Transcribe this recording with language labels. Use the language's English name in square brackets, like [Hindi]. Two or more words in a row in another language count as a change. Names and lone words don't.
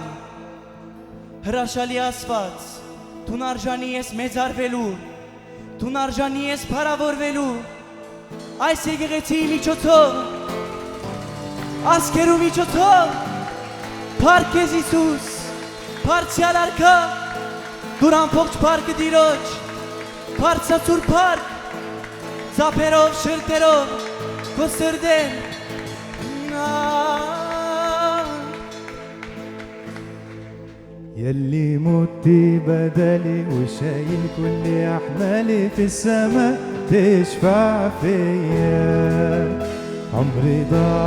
[Armenian] հրաշալի Աստված, դու արժանի ես մեծարվելու, դու արժանի ես փառավորվելու, այս եկեղեցիի միջոցով, ազգերու միջոցով, փառք քեզ Հիսուս, բարձրյալ արքա, դու ամբողջ փառքը Տիրոջ, բարձրացուր փառք, ծափերով, շրթերով, քո սրտեն, [Arabic] يلي متي بدلي وشايل كل أحمالي في السماء تشفع فيا عمري ضاع